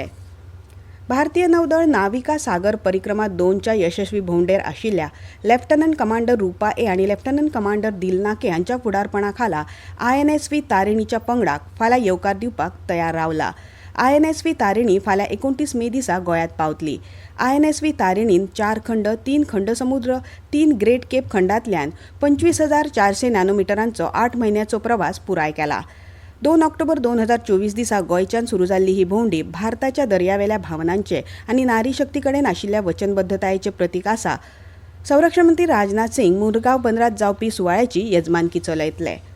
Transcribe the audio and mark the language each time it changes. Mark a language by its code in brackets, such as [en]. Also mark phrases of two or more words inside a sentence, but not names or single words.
[kok] भारतीय नौदळ नाविका सागर परिक्रमा 2च्या यशस्वी भोंवडेर आशिल्ल्या लेफ्टनंट कमांडर रूपा ए आनी लेफ्टनंट कमांडर दिलनाके हांच्या फुडारपणाखाला INSV तारिणीच्या पंगडाक फाल्यां येवकार दिवपाक तयार रावला. INSV तारिणी फाल्यां 29 मे दिसा गोंयांत पावतली. INSV तारिणीन 4 खंड, 3 खंड समुद्र, 3 [en] Great Cape [kok] खंडांतल्यान 25,400 नॅनोमिटरांचो 8 म्हयन्याचो प्रवास पुराय केला. 2 ऑक्टोबर 2024 दिसा गोंयच्यान सुरू जाल्ली ही भोंवडी भारताच्या दर्यावेल्या भावनांचे आनी नारी शक्ती कडेन आशिल्ल्या वचनबद्धतायेचें प्रतीक आसा. संरक्षण मंत्री राजनाथ सिंग मुरगांव बंदरांत जावपी सुवाळ्याची येजमानकी चलयतले.